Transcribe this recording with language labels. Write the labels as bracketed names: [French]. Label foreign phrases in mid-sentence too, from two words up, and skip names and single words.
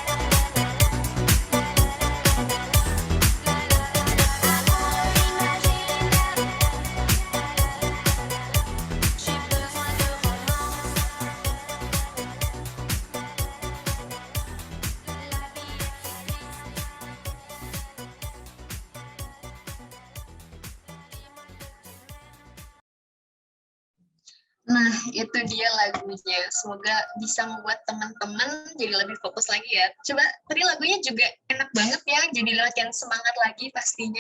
[French] Amour imaginaire. J'ai besoin de romance. La vie est si triste. [Indonesian] Nah, itu dia lagunya. Semoga bisa membuat teman-teman jadi lebih fokus lagi ya. Coba, tadi lagunya juga enak banget ya, jadi latihan semangat lagi pastinya.